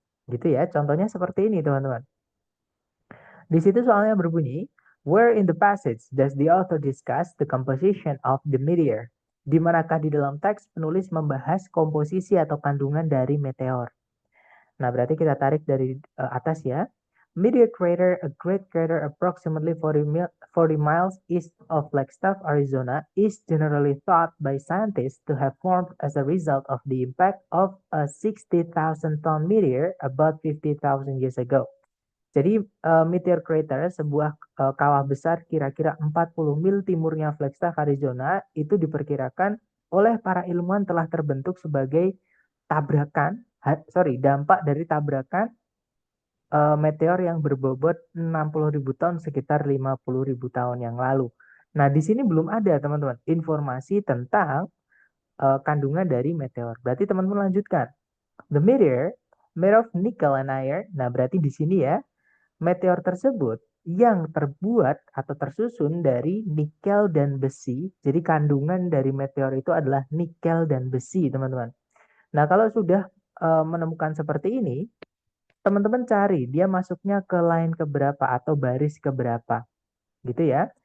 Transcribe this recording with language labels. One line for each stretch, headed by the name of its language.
Indonesian: Gitu ya, contohnya seperti ini teman-teman. Di situ soalnya berbunyi,
English: where in the passage does the author discuss the composition of the meteor?
Indonesian: Di manakah di dalam teks penulis membahas komposisi atau kandungan dari meteor? Nah, berarti kita tarik dari atas ya.
English: Meteor crater, a great crater approximately 40 miles east of Flagstaff, Arizona, is generally thought by scientists to have formed as a result of the impact of a 60,000-ton meteor about 50,000 years ago.
Indonesian: Jadi meteor crater, sebuah kawah besar kira-kira 40 mil timurnya Flagstaff, Arizona, itu diperkirakan oleh para ilmuwan telah terbentuk sebagai dampak dari tabrakan meteor yang berbobot 60.000 ton sekitar 50.000 tahun yang lalu. Nah, di sini belum ada teman-teman informasi tentang kandungan dari meteor. Berarti teman-teman lanjutkan.
English: The meteor made of nickel and iron.
Indonesian: Nah, berarti di sini ya, meteor tersebut yang terbuat atau tersusun dari nikel dan besi. Jadi kandungan dari meteor itu adalah nikel dan besi, teman-teman. Nah, kalau sudah menemukan seperti ini, teman-teman cari dia masuknya ke line keberapa atau baris keberapa, gitu ya.